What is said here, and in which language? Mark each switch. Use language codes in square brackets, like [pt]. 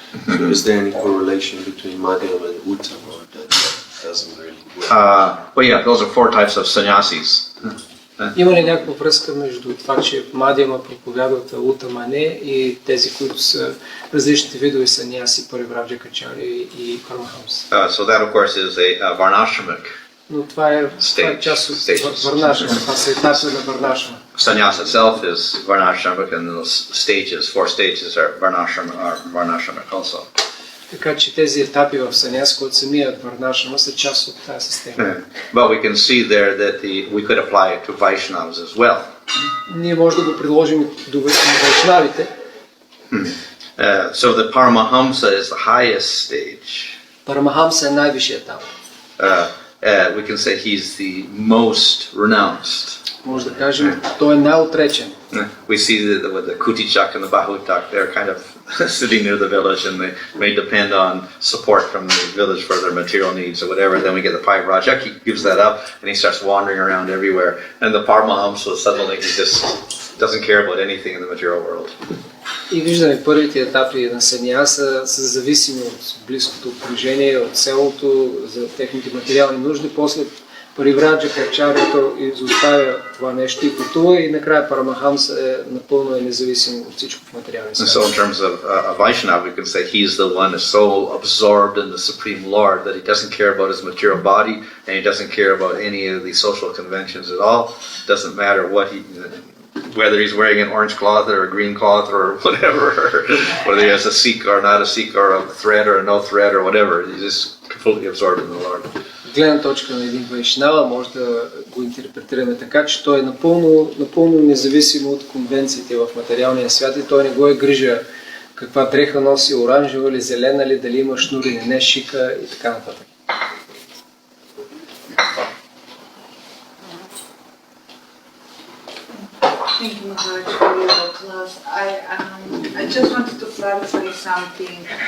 [en] So is there any correlation between Madhyam and Uttam, or that doesn't really work? Well, yeah, those are 4 types of sannyasis. [bg] Има ли някаква връзка между това, че Мадьяма проповядват Утама не и тези, които са различните видове саньяси, Паривраджакачаря и Парамахамса? [en] So that, of course, is a varnashramic. [bg] Но това е част от варнашрама, това са етапи на варнашрама. [en] Sannyas itself is varnashramic, and those stages, 4 stages, are varnashramic also. [bg] Така че тези етапи в саньяс, които самият варнашрама, са част от тази система. [en] But we can see there that we could apply it to Vaishnavas as well. [bg] Ние може да го приложим до вайшнавите. [en] So the Paramahamsa is the highest stage. [bg] Парамахамса е най-висшият етап. [en] We can say he's the most renounced. [bg] Може да кажем, той е най-отречен. [en] We see that with the Kutichak and the Bahutak, they're kind of sitting near the village and they may depend on support from the village for their material needs or whatever. Then we get the Pairajak, he gives that up and he starts wandering around everywhere. And the Paramahamsa, suddenly he just doesn't care about anything in the material world. [bg] И виждаме първите етапи на саньяса са зависими от близкото окружение, от селото, за техните материални нужди. После Паривраджа Качарято изоставя това нещо и пътува и накрая Парамахамса е напълно независим от всичко в материалния свят. [en] So in terms of a Vaishnava, we can say he's the one that's so absorbed in the Supreme Lord that he doesn't care about his material body and he doesn't care about any of the social conventions at all. Doesn't matter what whether he's wearing an orange cloth or a green cloth or whatever, whether he has a Sikh or not a Sikh or a thread or a no thread or whatever, he's just completely absorbed in the Lord. [bg] Гледна точка на един вайшнава може да го интерпретираме така, че той е напълно независимо от конвенциите в материалния свят и той не го е грижа каква дреха носи, оранжева ли, зелена ли, дали има шнур или не, шика и така нататък. [en] Thank you, Maharaj, for your class. I just wanted to clarify something.